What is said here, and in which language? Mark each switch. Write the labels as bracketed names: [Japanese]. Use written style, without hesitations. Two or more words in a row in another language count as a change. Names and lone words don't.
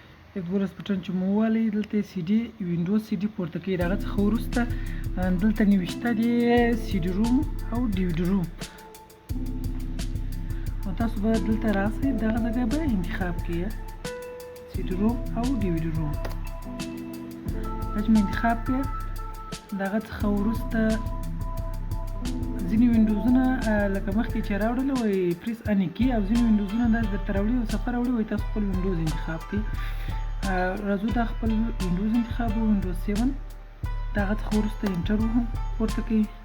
[Pashto] F12 بټن چې مو ووهلی دلته یې [English] CD Windows CD [Pashto] پورته کوي. د هغه څخه وروسته دلته نوشته دی [English] CD ROM [Pashto] او [English] DVD ROM [Pashto] او تاسو به دلته راسئ دغه ځای به انتخاب کړئ [English] CD ROM [Pashto] او [English] DVD ROM. [Pashto] دا چې مې انتخاب کړئ د هغه څخه وروسته ځینې وینډوزونه لکه مخکې چې راوړلی وای [English] press any key [Pashto] او ځینې وینډوزونه داسې درته راوړي او صفحه راوړي وای تاسو خپل وینډوز انتخاب کړئ. راځو دا خپل وینډوز انتخاب و وینډوز 7 د هغه څخه وروسته انټر وهم پورته کوي.